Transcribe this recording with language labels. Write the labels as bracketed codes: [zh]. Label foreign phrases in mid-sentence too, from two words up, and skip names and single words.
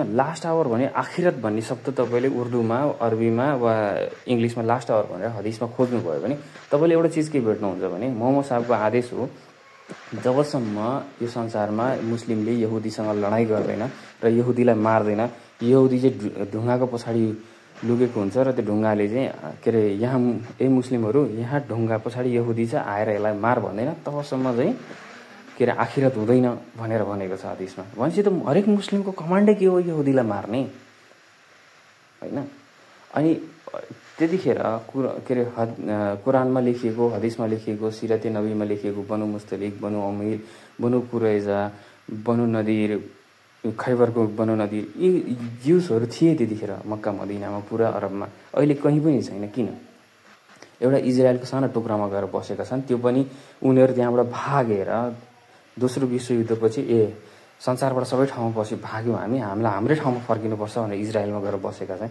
[en] last hour [ne] भने आखिरत भन्ने शब्द तपाईँले उर्दूमा, अरबीमा वा इङ्ग्लिसमा [en] last hour [ne] भनेर हदिसमा खोज्नुभयो भने तपाईँले एउटा चिज के भेट्नुहुन्छ भने मोहम्मद साहबको आदेश हो, जबसम्म यो संसारमा मुस्लिमले यहुदीसँग लडाइँ गर्दैन र यहुदीलाई मार्दैन, यहुदी चाहिँ ढुङ्गाको पछाडि लुकेको हुन्छ र त्यो ढुङ्गाले चाहिँ के अरे यहाँ मुस्लिमहरू यहाँ ढुङ्गा पछाडि यहुदी चाहिँ आएर यसलाई मार भन्दैन, तबसम्म चाहिँ के अरे आखिरत हुँदैन भनेर भनेको छ हदिसमा। भनेपछि त हरेक मुस्लिमको कमान्डै के हो, यहुदीलाई मार्ने होइन। अनि त्यतिखेर के अरे कुरानमा लेखिएको, हदिसमा लेखिएको, सिरते नबीमा लेखिएको बनु मुस्तलिक, बनु अमीर, बनु कुरैजा, बनु नदिर, खैबरको बनु नदिर, यी ज्युसहरू थिए त्यतिखेर मक्का मदिनामा, पुरा अरबमा। अहिले कहीँ पनि छैन। किन? एउटा इजरायलको सानो टुक्रामा गएर बसेका छन्, त्यो पनि उनीहरू त्यहाँबाट भागेर दोस्रो विश्वयुद्धपछि संसारबाट सबै ठाउँमा पछि भाग्यौँ हामीलाई हाम्रै ठाउँमा फर्किनुपर्छ भनेर इजरायलमा गएर बसेका छन्।